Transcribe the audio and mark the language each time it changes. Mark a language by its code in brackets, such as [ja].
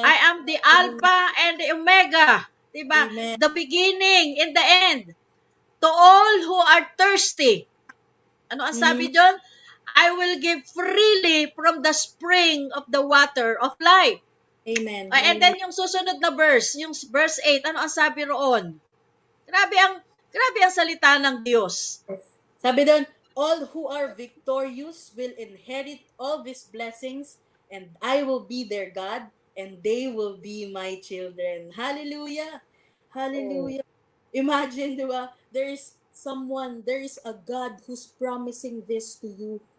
[en] I am the Alpha and the Omega. [tl] Diba? Amen. [en] The beginning and the end. To all who are thirsty. [tl] Ano ang sabi doon? [en] I will give freely from the spring of the water of life. Amen. And then [tl] yung susunod na verse, yung verse 8, ano ang sabi roon? Grabe ang salita ng Diyos. Sabi doon, [en] all who are victorious will inherit all these blessings, and I will be their God, and they will be my children. Hallelujah. Hallelujah. Imagine, [tl] di ba? [en] There is a God who's promising this to you.